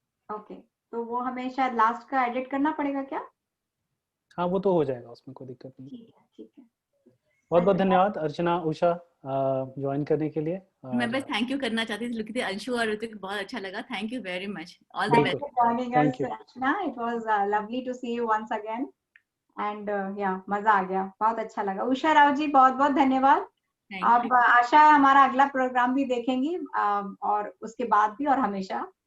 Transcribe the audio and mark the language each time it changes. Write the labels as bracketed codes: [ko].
[hi] Okay, तो वो हमें शायद लास्ट का एडिट करना पड़ेगा क्या? हाँ वो तो हो जाएगा, उसमें कोई दिक्कत नहीं। ठीक है, ठीक है। बहुत बहुत धन्यवाद अर्चना, उषा ज्वाइन करने के लिए। मैं बस थैंक यू करना चाहती थी, लिखी थी अंशु और ऋतिक, बहुत अच्छा लगा। [en] Thank you very much. All the best. Thank you, Archana. It was lovely to see you once again. And yeah, [hi] मजा आ गया, बहुत अच्छा लगा। उषा राव जी बहुत बहुत धन्यवाद। आप आशा है हमारा अगला प्रोग्राम भी देखेंगी और उसके बाद भी और हमेशा।